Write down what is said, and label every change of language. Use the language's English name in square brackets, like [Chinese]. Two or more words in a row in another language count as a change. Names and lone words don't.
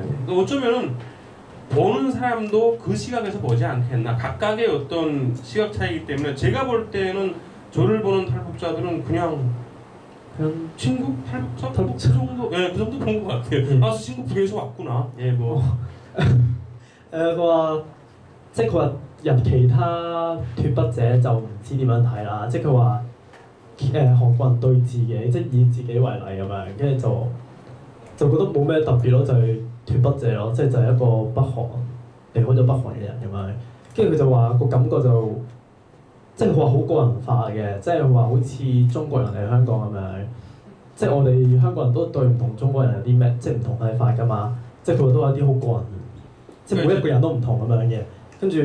[Korean] 그러니까 어쩌면은 보는 사람도 그 시각에서 보지 않겠나. 각각의 어떤 시각 차이기 때문에 제가 볼 때는 저를 보는 탈북자들은 그냥 친구 탈북자 그 정도 그 정도 본 것 같아요. 친구 북에서 왔구나. 뭐 [Cantonese] 佢話即係佢話入其他脱北者就唔知點樣睇啦，即係佢話韓國人對自己即係以自己為例咁樣，跟住就覺得冇咩特別咯，就係脱北者咯，即係就係一個北韓離開咗北韓嘅人咁樣，跟住佢就話個感覺就即係佢話好個人化嘅，即係話好似中國人嚟香港咁樣，即係我哋香港人都對唔同中國人有啲咩即係唔同睇法㗎嘛，即係佢話都有啲好個人，即係每一個人都唔同咁樣嘅，跟住。